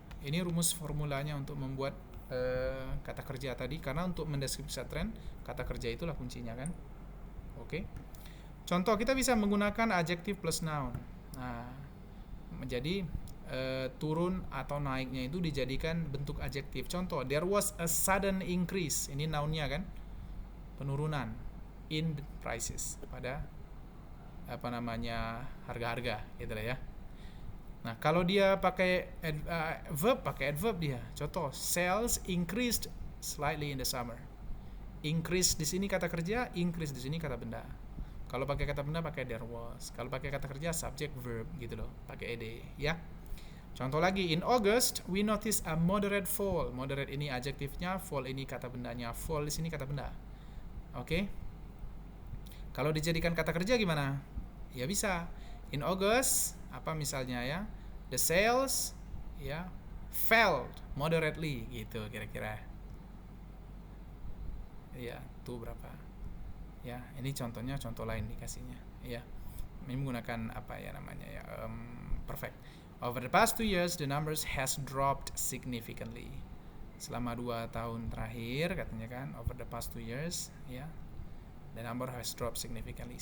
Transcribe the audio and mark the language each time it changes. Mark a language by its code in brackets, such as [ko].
[id] Ini rumus formulanya untuk membuat kata kerja tadi, karena untuk mendeskripsikan tren, kata kerja itulah kuncinya kan. Oke. Contoh, kita bisa menggunakan adjective plus noun. Nah, menjadi turun atau naiknya itu dijadikan bentuk adjektif. Contoh, [en] there was a sudden increase. [id] Ini nounnya kan, penurunan [en] in the prices, [id] pada harga-harga gitu lah ya. Nah, kalau dia pakai verb, pakai adverb dia. [en] Contoh, sales increased slightly in the summer. [id] Increase di sini kata kerja, increase di sini kata benda. Kalau pakai kata benda pakai there was. Kalau pakai kata kerja subject verb gitu loh, pakai ed ya. Contoh lagi, [en] in August we notice a moderate fall. [id] Moderate ini adjektifnya, fall ini kata bendanya. Fall di sini kata benda. Oke. Kalau dijadikan kata kerja gimana? Ya bisa. [en] In August, [id] apa misalnya ya? [en] The sales ya fell moderately gitu kira-kira. [id] Ya, tuh berapa? Ya, ini contohnya, contoh lain dikasihnya. Ya. Ini menggunakan apa ya namanya ya? [en] Perfect. Over the past 2 years, the numbers has dropped significantly. [id] Selama 2 tahun terakhir katanya kan, [en] over the past 2 years, [id] ya. [en] The number has dropped significantly.